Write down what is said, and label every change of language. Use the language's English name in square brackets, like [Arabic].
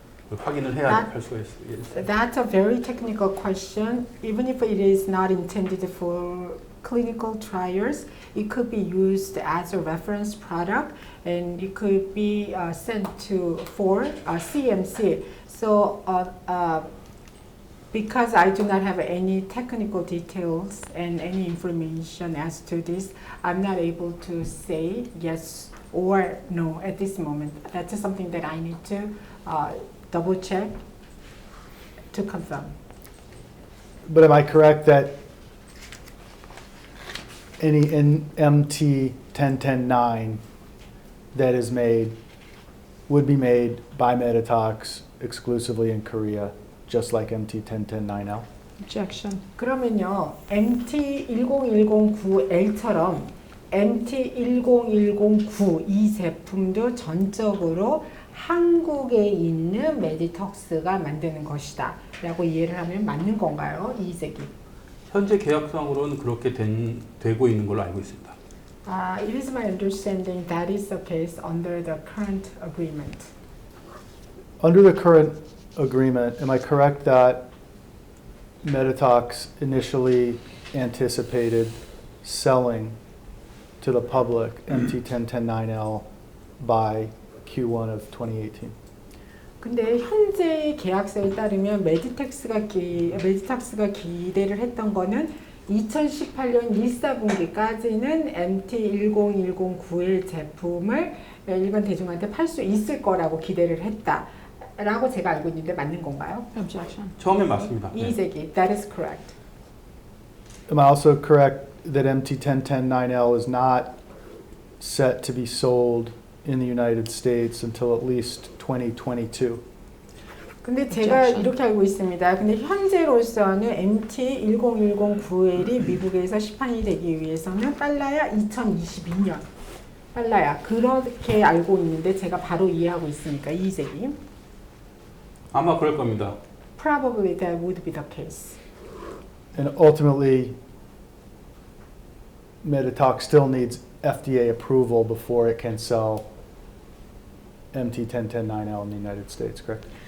[Korean] 확인을 해야 할 수가 있어요. [English] That's a very technical question. Even if it is not intended for clinical trials, it could be used as a reference product and it could be sent to for CMC. So because I do not have any technical details and any information as to this, I'm not able to say yes or no at this moment. That's something that I need to double check to confirm. But am I correct that any MT 1010-9 that is made would be made by BOTOX exclusively in Korea, just like MT 1010-9L? Objection. [Korean] 그러면요, MT10109L처럼 MT10109 이 제품도 전적으로 한국에 있는 메디톡스가 만드는 것이다 라고 이해를 하면 맞는 건가요? 이의제기. 현재 계약상으로는 그렇게 되고 있는 걸로 알고 있습니다. [English] It is my understanding that is the case under the current agreement. Under the current agreement, am I correct that BOTOX initially anticipated selling to the public MT 1010-9L by Q1 of 2018? [Korean] 근데 현재 계약서에 따르면 메디톡스가 기대를 했던 거는 2018년 1사분기까지는 MT10109의 제품을 일반 대중한테 팔 수 있을 거라고 기대를 했다라고 제가 알고 있는데 맞는 건가요? [English] Objection. [Korean] 처음엔 맞습니다. 네. 이의제기. [English] That is correct. Am I also correct that MT 1010-9L is not set to be sold in the United States until at least 2022? [Korean] 근데 제가 이렇게 알고 있습니다. 근데 현재로서는 MT10109L이 미국에서 시판이 되기 위해서는 빨라야 2022년. 빨라야. 그렇게 알고 있는데 제가 바로 이해하고 있으니까 이의제기. 아마 그럴 겁니다. [English] Probably that would be the case. And ultimately, BOTOX still needs FDA approval before it can sell MT 1010-9L in the United States, correct?